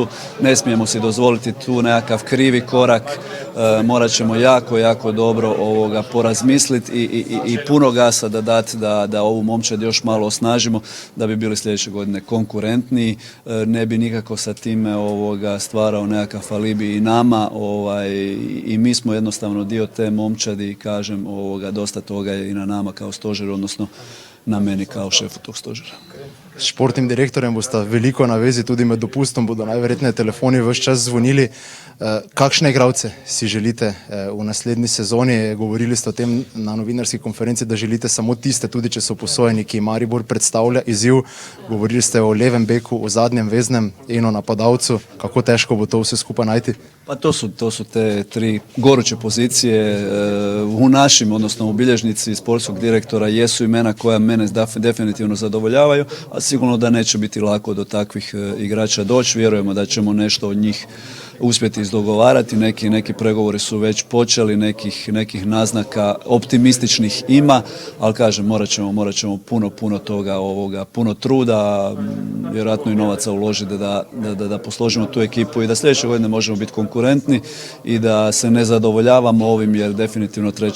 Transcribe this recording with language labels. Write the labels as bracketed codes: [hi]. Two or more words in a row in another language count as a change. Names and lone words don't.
[hr] Ne smijemo si dozvoliti tu nekakav krivi korak, morat ćemo jako dobro porazmisliti i puno gasa da dati da ovu momčad još malo osnažimo da bi bili sljedeće godine konkurentniji. Ne bi nikako sa time stvarao nekakav alibi i nama i mi smo jednostavno dio te momčadi i kažem dosta toga je i na nama kao stožer, odnosno na meni kao šefu tog stožera. [sl] S športnim direktorjem boste veliko na vezi, tudi med dopustom bodo najverjetneje telefoni ves čas zvonili. Kakšne igralce si želite v naslednji sezoni? Govorili ste o tem na novinarski konferenci, da želite samo tiste, tudi če so posojeni, ki Maribor predstavlja izziv. Govorili ste o levem beku, o zadnjem veznem in o napadalcu. Kako težko bo to vse skupaj najti? [hr] Pa to su te tri goruće pozicije u našim, odnosno u bilježnici sportskog direktora jesu imena koja mene definitivno zadovoljavaju, a sigurno da neće biti lako do takvih igrača doći. Vjerujemo da ćemo nešto od njih uspjeti izdogovarati, neki pregovori su već počeli, nekih naznaka optimističnih ima, ali kažem, morat ćemo puno toga, puno truda, vjerojatno i novaca uložiti da posložimo tu ekipu i da sljedeće godine možemo biti konkurentni i da se ne zadovoljavamo ovim, jer definitivno 3.